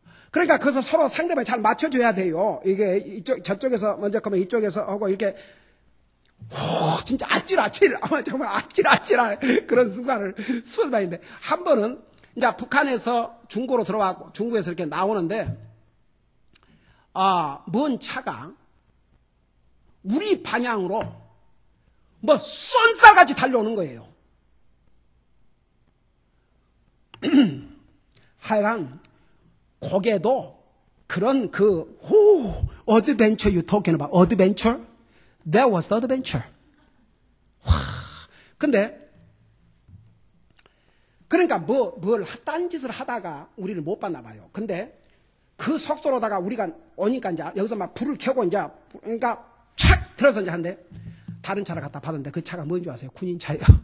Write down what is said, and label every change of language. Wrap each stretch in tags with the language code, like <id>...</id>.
<ko>그러니까 그래서 서로 상대방이 잘 맞춰줘야 돼요. 이게 저쪽에서 먼저 가면 이쪽에서 하고 이렇게 진짜 아찔아찔 정말 아찔아찔한 그런 순간을 수없이 많이 했는데 한 번은 이제 북한에서 중고로 들어왔고 중국에서 이렇게 나오는데 먼 차가 우리 방향으로 뭐 쏜살같이 달려오는 거예요. 하여간 거기에도 그런</ko> <en>adventure you talking about, adventure? That was the adventure.</en> <ko>와, 근데 그러니까 뭘 딴짓을 하다가 우리를 못 봤나 봐요. 근데 그 속도로다가 우리가 오니까 이제 여기서 막 불을 켜고 이제 그러니까 착 들어서 이제 한데 다른 차를 갖다 받았는데 그 차가 뭔지 아세요? 군인차예요.</ko>